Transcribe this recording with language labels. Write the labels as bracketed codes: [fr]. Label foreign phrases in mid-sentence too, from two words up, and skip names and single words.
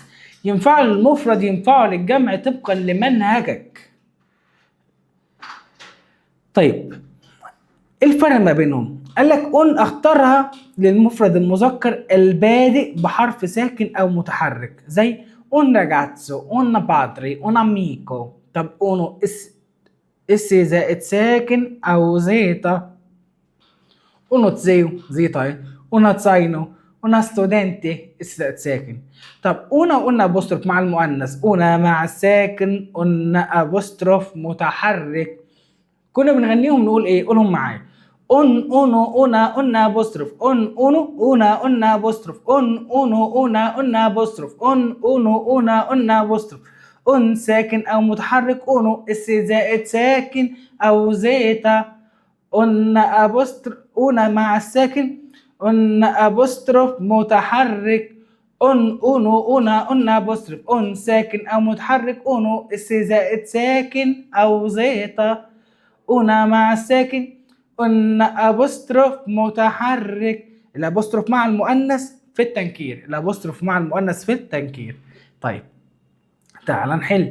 [ar] ينفعوا للمفرد ينفعوا للجمع طبقا لمنهجك. طيب ايه الفرق ما بينهم؟ قال لك اون اختارها للمفرد المذكر البادئ بحرف ساكن او متحرك، زي [it] un ragazzo un padre un amico. [ar] طب اونو اس زائد ساكن او زيتا. [it] uno zio zeta اهي. una zaino una studente [ar] اس زائد ساكن. طب اونا قلنا ابوستروف مع المؤنث، اونا مع الساكن، قلنا ابوستروف متحرك. كنا بنغنيهم نقول ايه؟ قولهم معايا. [it] un uno una una apostrofo un uno una una apostrofo un uno una una apostrofo un uno una una apostrofo. [ar] اون ساكن او متحرك اونو اس زائد ساكن او زيتا. قلنا ابوستروف اونا مع الساكن، قلنا ابوستروف متحرك [it] un uno una una apostrofo [ar] اون ساكن او متحرك اونو اس زائد ساكن او زيتا. اونا مع الساكن، قلنا ابوستروف متحرك. الابوستروف مع المؤنث في التنكير، الابوستروف مع المؤنث في التنكير. طيب تعال نحل.